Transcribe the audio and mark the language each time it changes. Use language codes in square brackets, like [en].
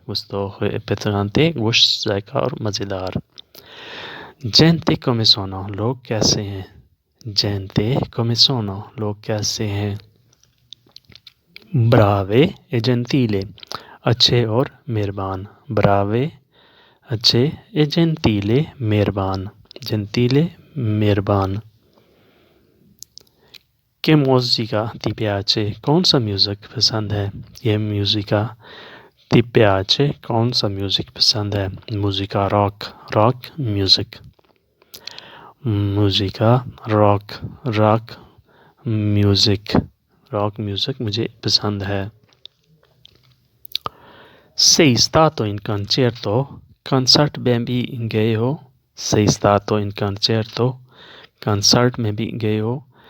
[it] Gustoso e picante, [hi] खुश जायका और मज़ेदार। [it] Gente come sono, [hi] लोग कैसे हैं। [it] Gente come sono, लोग कैसे हैं। Brave e gentile, [hi] अच्छे और मेहरबान। [it] Brave, [hi] अच्छे, [it] e gentile, [hi] मेहरबान। [it] Gentile, [hi] मेहरबान। [it] Che musica ti piace? [hi] कौन सा म्यूज़िक पसंद है। ये [it] musica ti piace, [hi] कौन सा म्यूज़िक पसंद है। [it] Musica rock, [hi] rock music. [it] Musica rock, [hi] rock music, rock music मुझे पसंद है। [it] Sei stato in concerto? [hi] Concert में भी गए हो। [it] Sei stato in concerto? [hi] Concert में भी गए हो।